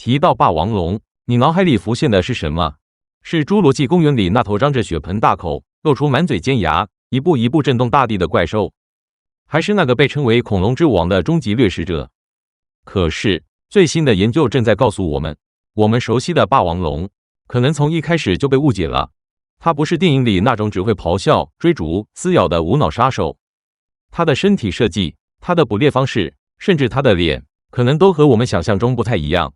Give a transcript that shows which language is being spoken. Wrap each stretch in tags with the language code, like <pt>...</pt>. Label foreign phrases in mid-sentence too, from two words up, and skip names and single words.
<zh>提到霸王龍，你腦海裡浮現的是什麼？是侏羅紀公園裡那頭張着血盆大口、露出滿嘴尖牙、一步一步震動大地的怪獸，還是那個被稱為恐龍之王的終極掠食者？可是最新的研究正在告訴我們，我們熟悉的霸王龍可能從一開始就被誤解了。它不是電影裡那種只會咆哮、追逐、撕咬的無腦殺手。它的身體設計、它的捕獵方式，甚至它的臉，可能都和我們想象中不太一樣。</zh>